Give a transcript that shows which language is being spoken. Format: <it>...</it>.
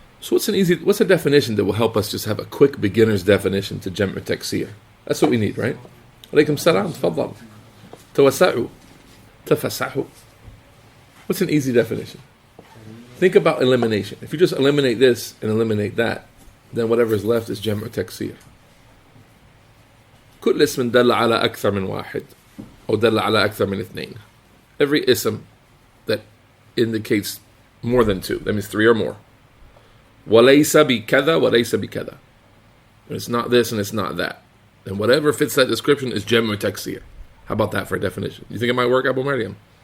<en>So what's a definition that will help us just have a quick beginner's definition to Jam'u Taksir? That's what we need, right? Alaykum salam, tfaddal. Tawassa'u. Tafassahu. What's an easy definition? Think about elimination. If you just eliminate this and eliminate that, then whatever is left is Jam'u Taksir.</en> <ar>كل اسم دل على أكثر من واحد أو دل على أكثر من اثنين.</ar> <en>Every ism that indicates more than two, that means three or more.</en> <ar>وَلَيْسَ بِكَذَا وَلَيْسَ بِكَذَا.</ar> <en>It's not this and it's not that. And whatever fits that description is Jam'u Taksir. How about that for a definition? You think it might work, Abu Maryam?</en>